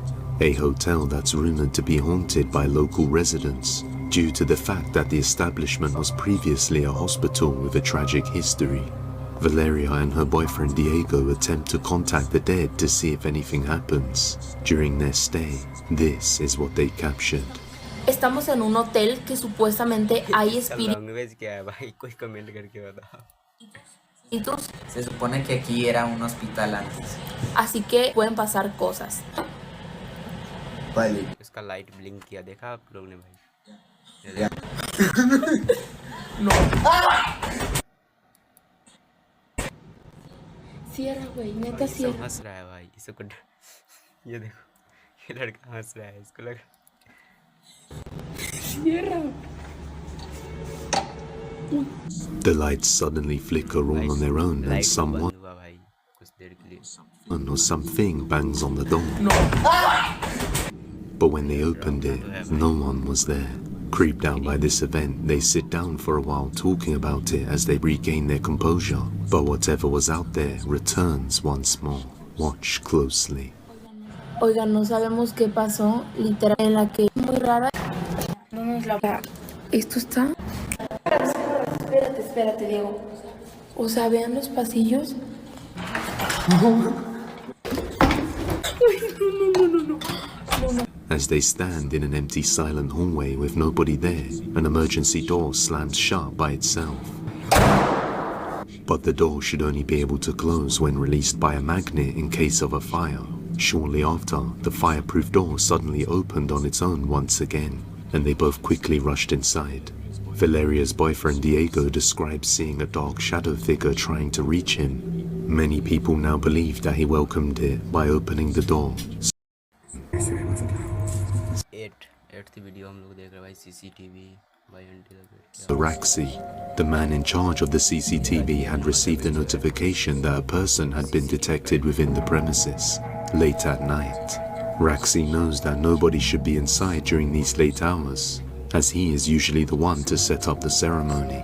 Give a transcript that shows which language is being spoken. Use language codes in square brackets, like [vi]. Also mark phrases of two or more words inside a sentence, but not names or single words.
[en] A hotel that's rumored to be haunted by local residents due to the fact that the establishment was previously a hospital with a tragic history. Valeria and her boyfriend Diego attempt to contact the dead to see if anything happens. During their stay, this is what they captured. [es] Estamos en un hotel que supuestamente hay espíritus. [hi] लैंग्वेज क्या है भाई, कोई कमेंट करके बता। [es] Se supone que aquí era un hospital antes. Así que pueden pasar cosas. Vale. [hi] इसका [en] light blink [hi] किया, देखा आप लोग ने भाई? [es] Cierra, güey, neta [hi] सब [es] cierra. [hi] हंस रहा है भाई, इसको ये देखो ये लड़का हंस रहा है, इसको लगा [es] Cierra. [en] The lights suddenly flicker all on their own and [hi] लाइट [en] someone [hi] बंद हुआ भाई कुछ देर के लिए। [en] or something bangs on the door. But when they opened it, no one was there. Creeped out by this event, they sit down for a while talking about it as they regain their composure. But whatever was out there returns once more. Watch closely. [es] Oigan, no sabemos qué pasó, literal, en la que muy rara. No nos la... ¿Esto está? Espérate, Diego. O sea, vean los pasillos. Uy, no. [en] As they stand in an empty, silent hallway with nobody there, an emergency door slams shut by itself. But the door should only be able to close when released by a magnet in case of a fire. Shortly after, the fireproof door suddenly opened on its own once again, and they both quickly rushed inside. Valeria's boyfriend Diego describes seeing a dark shadow figure trying to reach him. Many people now believe that he welcomed it by opening the door. eighth video [hi] हम लोग देख रहे हैं भाई सीसीटीवी भाई आंटी [en] So Raxi, the man in charge of the CCTV, had received a notification that a person had been detected within the premises late at night. Raxi knows that nobody should be inside during these late hours, as he is usually the one to set up the ceremony.